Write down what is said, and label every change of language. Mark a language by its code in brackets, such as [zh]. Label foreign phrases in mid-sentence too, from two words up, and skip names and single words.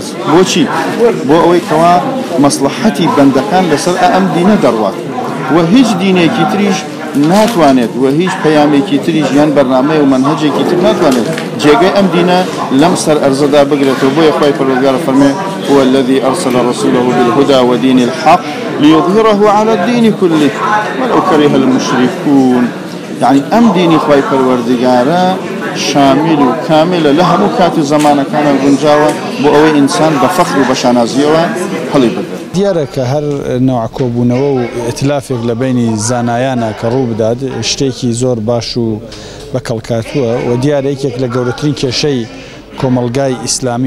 [ckb] بۆچی؟ بۆ ئەوەی کەوا مەسلحەتی بەندەکان لەسەر ئەم دینە دەڕوات و هیچ دینێکی تریش ناتوانێت و هیچ پەیامێکی تریش یان بەرنامەیە و مەنهەجێکی تر ناتوانێت جێگەی ئەم دینە لەم سەرئەرزەدا بگرێتەوە. بۆیە خوای پەروەردگار فەرمێ [ar] هو الذي أرسل رسوله بالهدى ودين الحق ليظهره على الدين كله ولو كره المشركون. [ckb] يعني ئەم دینی خوای پەروەردگارە شامل و کاملە لە هەموو کاتی زەمانەکانە گونجاوە بۆ ئەوەی ئینسان بە فەخر و بە شانازیەوە هەڵی بگرێت. دیارە کە هەر نەوع کۆبوونەوە و ئێتلافێک لە بینی زانایانە کە ڕوو بدات شتێکی زۆر باش و بەکەڵکاتووە و دیارە یەکێک لە گەورەترین کێشەی کۆمەلگای ئیسلامی